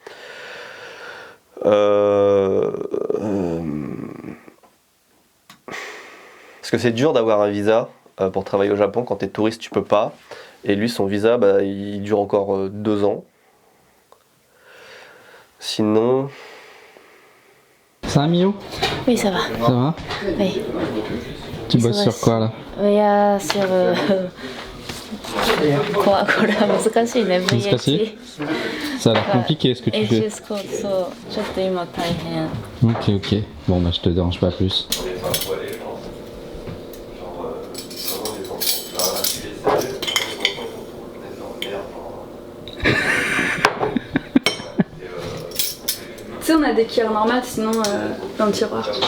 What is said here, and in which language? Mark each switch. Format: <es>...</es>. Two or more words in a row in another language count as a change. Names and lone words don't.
<fr>Parce que c'est dur d'avoir un visa pour travailler au Japon. Quand tu es touriste, tu peux pas. Et lui, son visa, il dure encore 2 ans. Sinon... Ça va Mio? Oui, ça va. Ça va? Oui. Tu bosses sur quoi là?</fr> <ja>いや、sur これは難しいね。難しい?</ja> <fr>Ça a l'air compliqué ce que tu fais.</fr> <ja>HS コード、そう、ちょっと今大変。</ja> <fr>Ok. Bon bah je te dérange pas plus. Tu sais, on a des cuillères normales, sinon dans le tiroir.</fr>